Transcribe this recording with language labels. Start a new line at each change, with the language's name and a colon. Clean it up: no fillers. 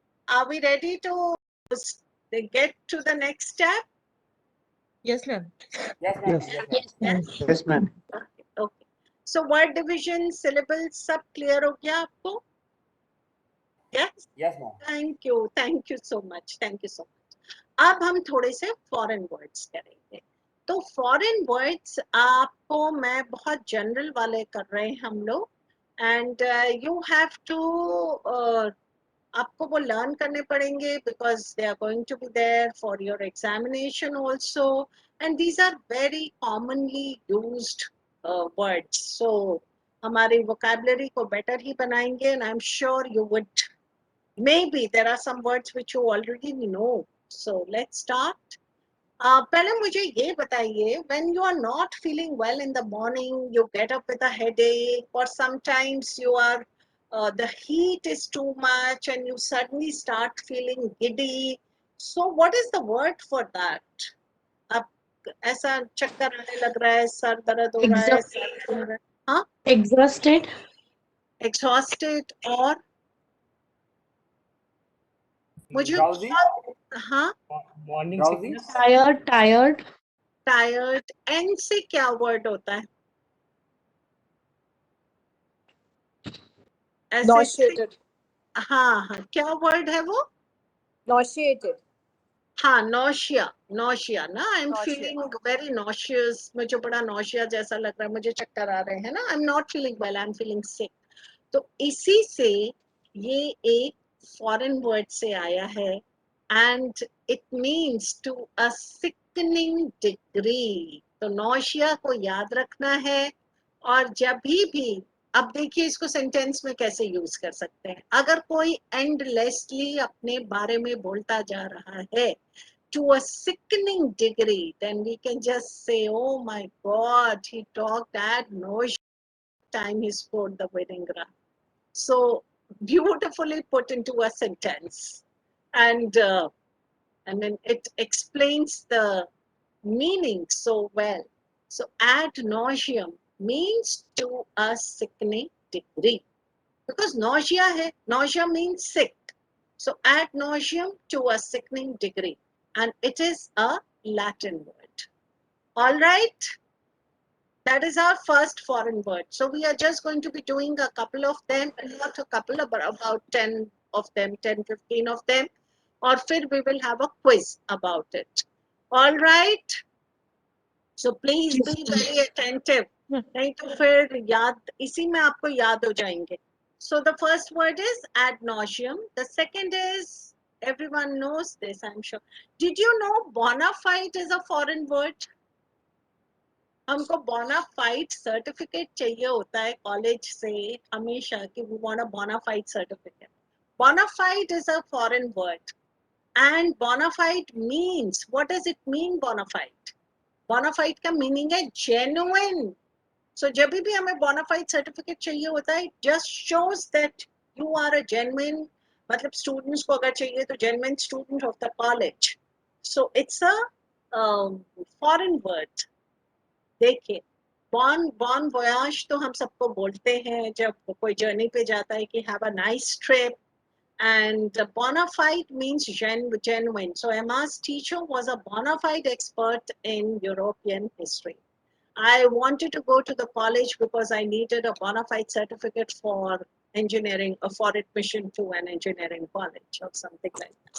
English: Are we ready to get to the next step? Yes, ma'am. Yes, ma'am. Yes. Yes, ma'am. Yes. Yes, ma'am. Okay. So word division, syllables,
Hindi: सब clear हो गया आपको?
English: Yes. Yes, ma'am. Thank you. Thank you so much. Thank you so much.
Hindi: अब हम थोड़े से foreign words करेंगे.
English: तो foreign words
Hindi: आपको मैं बहुत general वाले कर रहे हैं हम लोग,
English: and you have to
Hindi: आपको वो लर्न करने पड़ेंगे
English: because they are going to be there for your examination also, and these are very commonly used words. So
Hindi: हमारी vocabulary को better ही बनाएंगे,
English: and I'm sure you would, maybe there are some words which you already know. So let's start.
Hindi: पहले मुझे ये बताइए,
English: when you are not feeling well in the morning, you get up with a headache, or sometimes you are the heat is too much and you suddenly start feeling giddy. So what is the word for that?
Hindi: अब ऐसा चक्कर आने लग रहा है, sir दर्द हो रहा है, सर घूम रहा है, हाँ?
English: Exhausted.
Hindi: Exhausted और मुझे
English: Drowsy.
Hindi: हाँ,
English: Morning Drowsy. sickness. Tired.
Hindi: Tired. N से क्या वर्ड होता है? ऐसे
English: Nauseated.
Hindi: हाँ हाँ, क्या वर्ड है वो? Nauseated. हाँ, nausea.
English: Nausea ना, I am Nausea. Feeling very nauseous,
Hindi: मुझे बड़ा नॉशिया जैसा लग रहा है, मुझे चक्कर आ रहे हैं ना,
English: I am not feeling well, I am feeling sick.
Hindi: तो इसी से ये एक फॉरेन वर्ड से आया है,
English: And it means to a sickening degree.
Hindi: तो नॉशिया को याद रखना है, और जब भी अब देखिए इसको सेंटेंस में कैसे यूज कर सकते हैं. अगर कोई एंडलेसली अपने बारे में बोलता जा रहा है
English: to a sickening degree, then we can just say, oh my god, he talked at no time he scored the winning run. So beautifully put into a sentence, and then it explains the meaning so well. So ad nauseam means to a sickening degree, because nausea hai, nausea means sick. So ad nauseam to a sickening degree, and it is a Latin word. All right, that is our first foreign word. So we are just going to be doing a couple of them, not a couple, about 10 of them, 10, 15 of them, or फिर we will have a quiz about it. All right, so please be very attentive,
Hindi: नहीं तो फिर याद, इसी में आपको याद हो जाएंगे.
English: So the first word is ad nauseam. The second is, everyone knows this, I'm sure. Did you know bona fide is a foreign word?
Hindi: हमको bona fide certificate चाहिए होता है कॉलेज से हमेशा, कि
English: we want a bona fide certificate. Bona fide is a foreign word, and bona fide means, what does it mean bona fide? Bona fide का meaning है genuine. So जब भी हमें bona fide certificate चाहिए होता है, it just shows that you are a genuine,
Hindi: मतलब students को अगर चाहिए तो
English: genuine student of the college. So it's a foreign word.
Hindi: देखिए, bon voyage तो हम सबको बोलते हैं जब कोई जर्नी पे जाता है कि
English: have a nice trip. And bona fide means genuine. So Emma's teacher was a bona fide expert in European history. I wanted to go to the college because I needed a bona fide certificate for engineering, for admission to an engineering college or something like that.